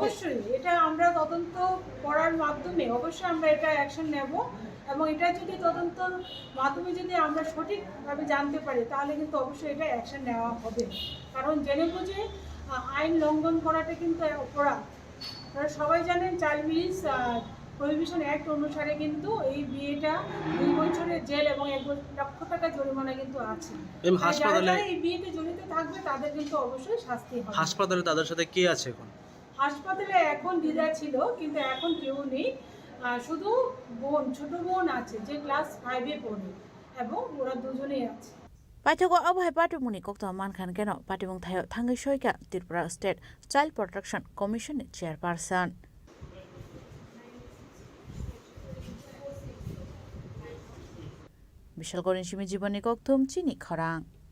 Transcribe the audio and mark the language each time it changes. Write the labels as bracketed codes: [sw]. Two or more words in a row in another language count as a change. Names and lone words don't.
[bn] অবশ্যই এটা আমরা তদন্ত করার মাধ্যমে অবশ্যই আমরা এটা অ্যাকশন নেব এবং এটা যদি তদন্তর মাধ্যমে যদি আমরা সঠিকভাবে জানতে পারি তাহলে কিন্তু অবশ্যই এটা অ্যাকশন নেওয়া হবে কারণ জেনে বুঝে আইন লঙ্ঘন করাটা কিন্তু অপরাধ আপনারা সবাই জানেন [en] child marriage prohibition act [bn] অনুসারে কিন্তু এই বিয়েটা 2 বছরের জেল এবং 1 লক্ষ টাকা জরিমানা কিন্তু আছে হাসপাতালে এই বিয়েতে জড়িত থাকবে তাদের কিন্তু অবশ্যই শাস্তি হবে হাসপাতালে তাদের সাথে কে আছে এখন হাসপাতালে এখন দিদা ছিল কিন্তু এখন কেউ নেই শুধু ছোট বোন আছে যে ক্লাস 5-এ পড়ে এবং ওরা দুজনেই আছে [trp] Paithogo abhai patimuni kokto mankhan keno patimung thayo thangai soika Tripura State Child Protection Commission chairperson Bishalgorin shimi jiboni koktum Chini Khorang